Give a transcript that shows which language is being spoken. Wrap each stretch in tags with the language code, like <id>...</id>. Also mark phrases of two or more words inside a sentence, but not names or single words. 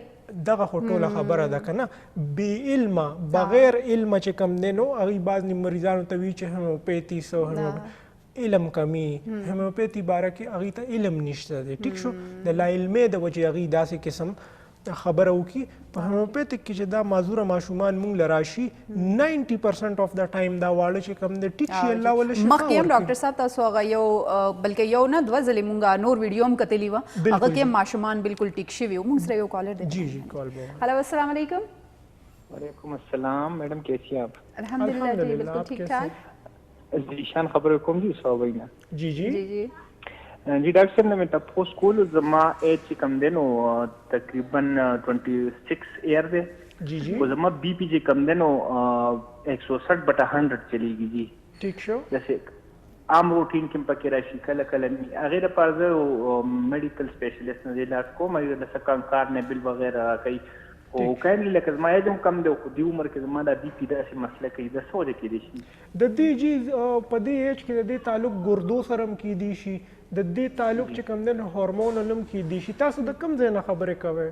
<ps>دغه خو ټوله خبره ده که نه بې علمه بغیر علمه چې کوم دی نو هغوی بعض مریضانو ته وایي چې هیموپیتي سو علم کمی هیموپیتي باره کې هغوی ته علم نشته دی ټیک شو د لا علمۍ د وجې هغوی داسې قسم خبره وکړي په هیموپیتیک کې چې دا معذوره ماشومان موږ له راشي 90%</ps> <en>of the time</en> <ps>دا واړه چې کوم دی ټیک شي الله وله شفا مخکې هم ډاکټر صاحب تاسو هغه یو بلکې یو نه دوه ځلې مونږ نور ویډیو هم کتلی وه هغه کې ماشومان بالکل ټیک شوي وو مونږ سره یو کالر دی جی جی کال به هلو السلام علیکم</ps> <ur>وعلیکم السلام میڈم کیسی ہیں آپ الحمدللہ جی بالکل ٹھیک ٹھاک</ur> <ps>ذیشان خبر کوم جی صاحبینا جی جی جی جی جی ډاکټر صاحب مې تاسو کول زما ایج چې کم دی نو تقریبا 26 ایئر دی جی جی او زما بی پی چې کم دی نو 160/100 چلیږي جی ٹھیک شو</ps> <ur>جیسے عام</ur> <ps>روټین کې پکې راشي کله کله هغه لپاره زه</ps> <en>medical specialist</en> <ps>نه علاج کوم د سکان کار نه بل وغیرہ کوي او کایندلی لکه زما ایج هم کم دی خو دی عمر کې زما د بی پی داسې مسله کوي د سوچ کې دي شي د دې جی په دې ایج کې د دې تعلق ګردو سره هم کیدی شي د دې تعلق چې کوم دی هورمون هم کیدی شي تاسو د کوم ځای نه خبرې کوئ</ps>